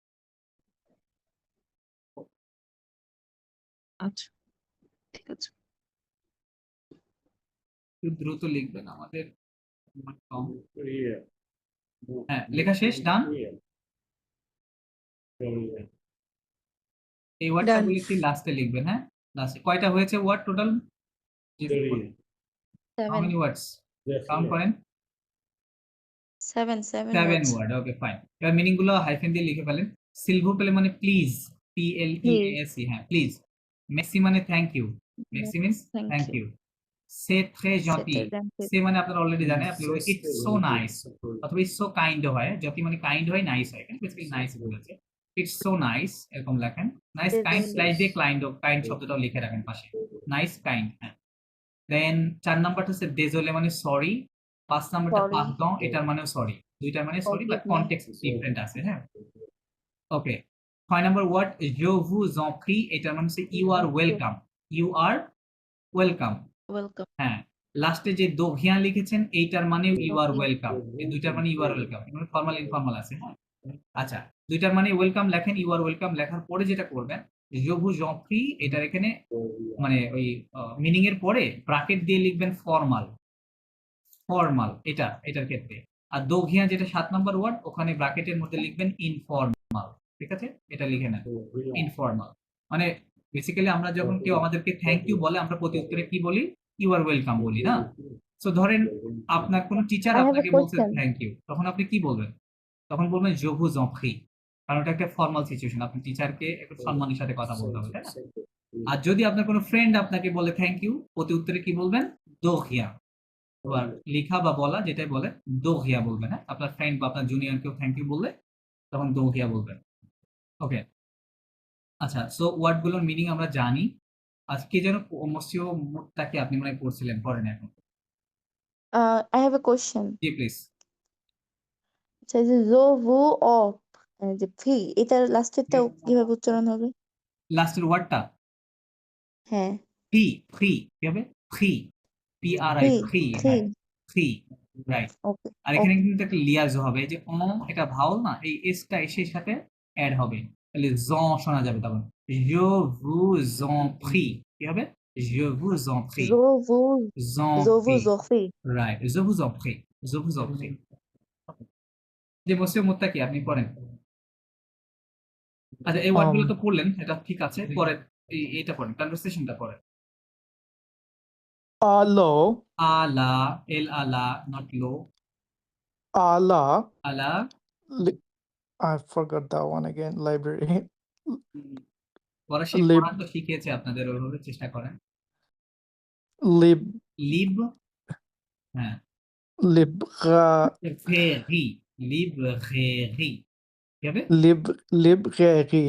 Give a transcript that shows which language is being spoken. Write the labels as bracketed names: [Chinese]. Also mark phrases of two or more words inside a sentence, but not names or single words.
[Bangla] আচ্ছা, ঠিক আছে। একটু দ্রুত লিখবেন, আমাদের সময় কম। [English] Real. [Bangla] হ্যাঁ, লেখা শেষ, ডান? [English] Real. Real. [Bangla] এই ওয়ার্ডটা [English] Done. [Bangla] বলেছি লাস্টে লিখবেন, হ্যাঁ? লাস্টে কয়টা হয়েছে [English] word total? Real. how many words? Yes, [Bangla] কাউন্ট [English] yes. [Bangla] করেন। [English] 7 7 words. [Bangla] ওয়ার্ড, [English] okay fine. [Bangla] এবার মিনিং গুলো হাইফেন দিয়ে লিখে ফেলেন। [French] s'il vous plaît [Bangla] মানে প্লিজ, পি এল ই এ এস ই, হ্যাঁ, প্লিজ। মেক্সি মানে [English] thank you, [Bangla] মেক্সি মিন্স [English] Thank থ্যাংক you. ইউ। [French] c'est très gentil, C'est gentil. [Bangla] সে মানে আপনারা অলরেডি জানেন, আপনি [English] it's so nice [Bangla] অথবা [English] it's so kind [Bangla] হয়, জটি মানে কাইন্ড হয়, নাইস হয়, এখানে বেসিক্যালি নাইস বলেছে। [English] it's so nice [Bangla] এরকম লেখেন। [English] nice kind [Bangla] স্ল্যাশ দিয়ে কাইন্ড শব্দটাও লিখে রাখেন পাশে। [English] nice kind, [Bangla] হ্যাঁ। দেন ৪ নাম্বারটা হচ্ছে ডেজোলে মানে সরি। ৫ নাম্বারটা [English] Sorry. [Bangla] পারদন, এটার মানেও সরি। দুইটার মানে সরি, বাট [English] Forgive me. context different [Bangla] আছে, হ্যাঁ? ওকে, ৬ [English] number word [French] je vous en prie, [Bangla] এটার মানে হচ্ছে [English] you are welcome, you are welcome, Welcome. [Bangla] হ্যাঁ। লাস্টে যে দোহিয়া লিখেছেন এইটার মানেও [English] you are welcome, [Bangla] এই দুইটার মানে [English] you are welcome, [Bangla] এগুলো [English] formal informal [Bangla] আছে, হ্যাঁ? আচ্ছা, দুইটার মানে ওয়েলকাম লেখেন, [English] you are welcome [Bangla] লেখার পরে যেটা করবেন, [French] je vous en prie, [Bangla] এটার এখানে মানে ওই মিনিং এর পরে ব্র্যাকেট দিয়ে লিখবেন ফর্মাল, ফর্মাল, এটার ক্ষেত্রে। আর দোঘিয়া যেটা ৭ নাম্বার ওয়ার্ড, ওখানে ব্র্যাকেটের মধ্যে লিখবেন ইনফর্মাল, ঠিক আছে? এটা লিখে নেন, ইনফর্মাল। মানে বেসিক্যালি আমরা যখন কেউ আমাদেরকে [English] thank you [Bangla] বলে, আমরা প্রতি উত্তরে কি বলি? [English] you are welcome [Bangla] বলি না? সো ধরেন আপনার কোনো টিচার [English] I have a [Bangla] আপনাকে বলছে [English] question. thank you, [Bangla] তখন আপনি কি বলবেন? তখন বলবেন [French] je vous en prie, [Bangla] কারণ এটা একটা ফর্মাল সিচুয়েশন, আপনি টিচারকে একটু সম্মানের সাথে কথা বলতে হবে, তাই না? আর যদি আপনার কোনো ফ্রেন্ড আপনাকে বলে [English] thank you, [Bangla] প্রতি উত্তরে কি বলবেন? দোহিয়া। এবার লেখা বা বলা যেটাই বলে দোহিয়া বলবেন, হ্যাঁ? আপনার ফ্রেন্ড বা আপনার জুনিয়র কেউ [English] thank you [Bangla] বললে তখন দোহিয়া বলবেন। ওকে, আচ্ছা, [English] so word [Bangla] গুলোর মিনিং আমরা জানি। আজকে যেন মসিও মুত্তাকি আপনি মনে হয় পড়ছিলেন, পড়েন এখন। [English] I have a question. [Bangla] জি প্লিজ। আচ্ছা, এই যে [French] je vous en prie, [Bangla] এটার লাস্টেরটা কিভাবে উচ্চারণ হবে? লাস্টের ওয়ার্ডটা হ্যাঁ, ফ্রি, ফ্রি কি হবে? ফ্রি, PRI, ফ্রি, ফ্রি, ফ্রি। হ্যাঁ ফ্রি, রাইট। ওকে, আর এখানে কিন্তু একটা লিয়াজ হবে, যে এটা ভাওয়াল না, এই এসটা এসে সাথে অ্যাড হবে, তাহলে শোনা যাবে তখন। [French] je vous en prie [Bangla] কি হবে? [French] je vous en prie, je vous je vous prie, জফি। [Bangla] রাইট, [French] je vous en prie, je vous en prie। [Bangla] যে মসিও মুত্তাকি আপনি পড়েন। আচ্ছা, এই ওয়ার্ডগুলো তো পড়লেন, এটা ঠিক আছে, পরে এটা পড়েন, কনভারসেশনটা পড়েন। [French] alo, [Bangla] আলা, এল আলা, নট লো, [French] ala, [Bangla] আলা। [English] I forgot that one again, library. [Bangla] পড়া সেই লিব, পড়া তো শিখিয়েছে আপনাদের, ওইভাবে চেষ্টা করেন। [French] lib, [Bangla] লিব, হ্যাঁ, [French] libra, [Bangla] ফেরি, লিব্রেরি কি হবে? [French] librairie,